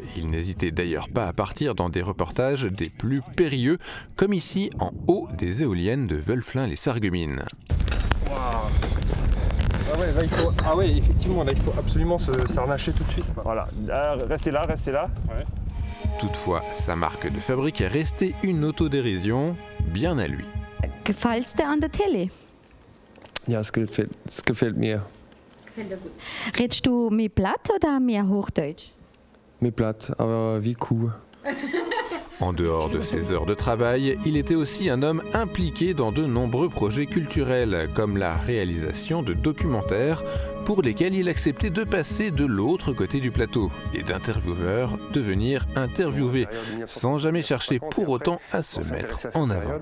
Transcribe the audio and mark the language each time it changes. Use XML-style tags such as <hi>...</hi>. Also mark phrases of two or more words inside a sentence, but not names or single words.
<fr>Il n'hésitait d'ailleurs pas à partir dans des reportages des plus périlleux, comme ici en haut des éoliennes de Wölflin-les-Sarreguemines. Wow. Effectivement, là il faut absolument s'arnacher tout de suite. Voilà, restez là. Ouais. Toutefois, sa marque de fabrique est restée une autodérision bien à lui.</fr> <de>Gefällt's dir an der Tele? Ja, es gefällt mir. Gefällt dir gut. Redest du mehr Platt oder mehr Hochdeutsch? Mir platt, aber wie Kuh.</de> <fr>En dehors de ses heures de travail, il était aussi un homme impliqué dans de nombreux projets culturels, comme la réalisation de documentaires pour lesquels il acceptait de passer de l'autre côté du plateau et d'intervieweur devenir interviewé, sans jamais chercher pour autant à se mettre en avant.</fr>